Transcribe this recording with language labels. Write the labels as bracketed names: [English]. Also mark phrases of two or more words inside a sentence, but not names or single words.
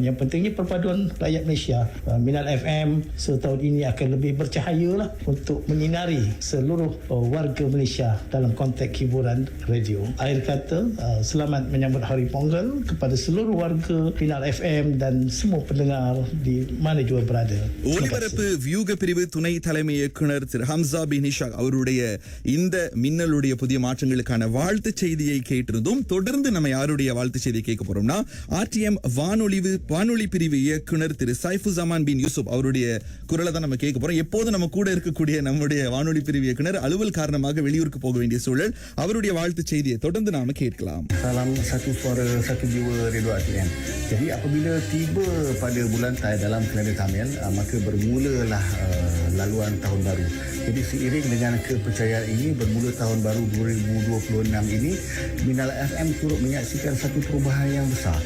[Malay] Yang pentingnya perpaduan rakyat Malaysia. Minal FM setahun ini akan lebih bercahaya lah untuk menyinari seluruh warga Malaysia dalam konteks hiburan radio. Akhir kata, selamat menyambut Hari Pongal kepada seluruh warga Minal FM dan semua pendengar di mana juga berada. [Tamil] ஒலிபரப்பு வியூக பிரிவு துணை தலைமை இயக்குனர் திரு ஹம்சா பின் ஹிஷா அவருடைய இந்த மின்னலுடைய புதிய மாற்றங்களுக்கான வாழ்த்து செய்தியை கேட்டிருந்தோம். தொடர்ந்து நம்ம யாருடைய வாழ்த்து செய்தியை கேட்க போறோம்னா RTM வானொலி பிரிவு இயக்குனர் திரு சைஃபுசமான் பின் யூசுப் அவருடைய குரலை தான் நம்ம கேட்க போறோம். எப்போது நம்ம கூட இருக்கக்கூடிய நம்முடைய வானொலி பிரிவு இயக்குனர் அலுவல் காரணமாக வெளியூருக்கு போக வேண்டிய சூழல். அவருடைய வாழ்த்து செய்தியை தொடர்ந்து நாம கேட்கலாம். [Malay] Salam satu suara satu jiwa Radio RTM. Jadi apabila tiba pada bulan Thai dalam kalender Tamil, maka bermulalah laluan tahun baru. Jadi seiring dengan kepercayaan ini, bermula tahun baru 2026 ini, Minal FM turut menyaksikan satu perubahan yang besar.